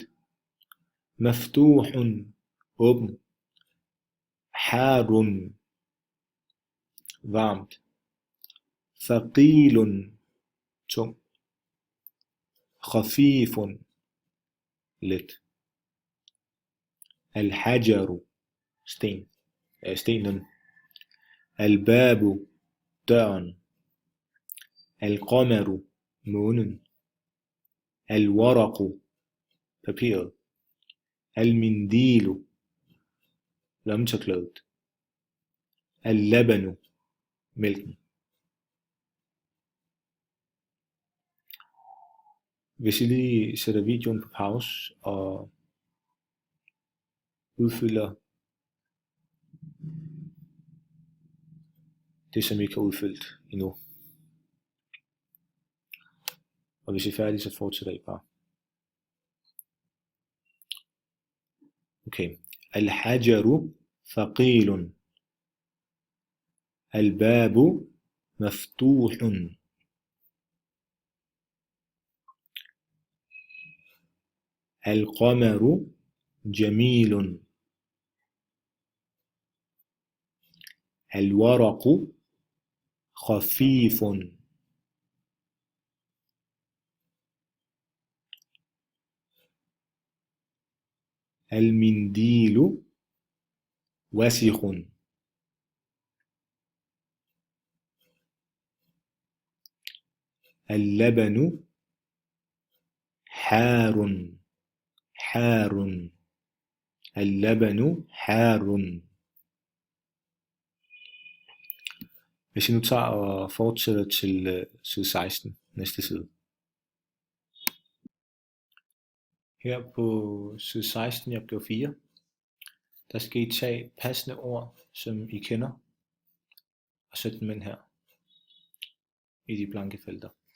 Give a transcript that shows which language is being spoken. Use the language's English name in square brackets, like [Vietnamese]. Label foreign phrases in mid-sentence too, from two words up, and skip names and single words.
[Danish] Maftuhun, åben. Harun, varmt. Thaqilun, tung. Khafifun, let. Al-hajaru, stenen. Al-babu, døren. Al-qamaru, månen. Al-waraqu, papiret. Al-mindilu, lommetørklædet. Al-labanu, mælken. Hvis I lige sætter videoen på pause og udfylder det, som I ikke har udfyldt endnu. Og hvis I er færdige, så fortsætter I bare. Okay. [Arabic] الحجر ثقيل. الباب مفتوح. القمر جميل. الورق خفيف. المنديل وسخ. اللبن حار. حار. اللبن حار. [Danish] Hvis I nu tager og fortsætter til side 16, næste side. Her på side 16 i opgave 4, der skal I tage passende ord, som I kender, og sætte dem ind her i de blanke felter.